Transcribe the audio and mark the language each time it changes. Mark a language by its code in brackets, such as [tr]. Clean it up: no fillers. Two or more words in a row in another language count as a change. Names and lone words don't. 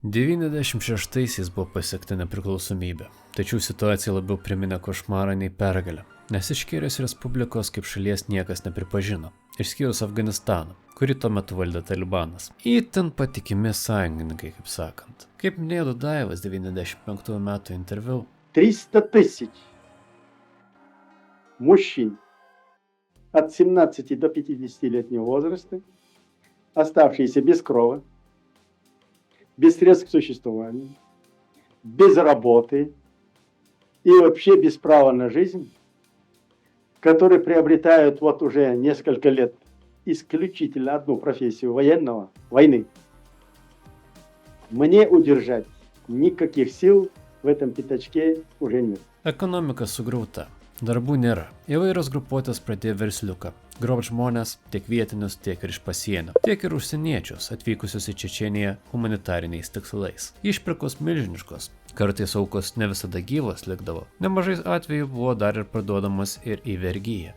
[lt] 96-aisiais buvo pasiekta nepriklausomybė, tačiau situacija labiau priminė košmarą nei pergalę, nes Ičkerijos Respublikos kaip šalies niekas nepripažino, išskyrus Afganistaną, kurį tuo metu valdė Talibanas. Itin patikimi sąjungininkai, kaip sakant. Kaip minėjo Dudajevas 95 metų интервью. [ru] 300 тысяч мужчин от 17 до 50-летнего возраста, оставшиеся без крова, без средств к существованию, без работы и вообще без права на жизнь, которые приобретают вот уже несколько лет исключительно одну профессию войны. Мне удержать никаких сил в этом пятачке уже нет. [lt] Ekonomika sugriauta, darbų nėra. Įvairios grupuotės pradėjo versliuką. Grobt žmonės, tiek vietinius, tiek ir iš pasienio, tiek ir užsieniečius atvykusius į Čečėniją humanitariniais tikslais. Išpirkos milžiniškos. Kartais aukos ne visada gyvos likdavo. Nemažai atvejų buvo dar ir parduodamas ir į vergiją.